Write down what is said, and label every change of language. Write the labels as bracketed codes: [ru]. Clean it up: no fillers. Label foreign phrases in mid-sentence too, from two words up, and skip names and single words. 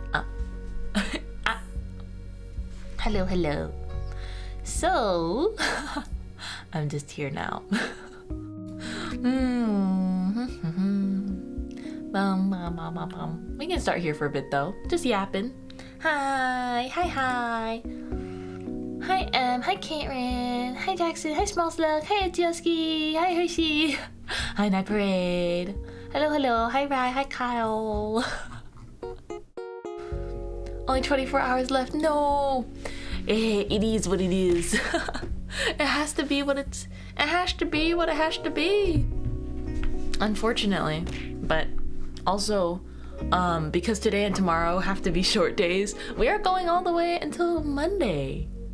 [en] Hello. So, I'm just here now. We can start here for a bit though. Just yapping. Hi. Hi, Caitlin. Hi, Jackson. Hi, Small Slug. Hi, Etioski. Hi, Hershey. Hi, Night Parade. Hello. Hi, Rai. Hi, Kyle. Only 24 hours left. No. It is what it is. It has to be what it has to be. Unfortunately, but also, because today and tomorrow have to be short days, we are going all the way until Monday.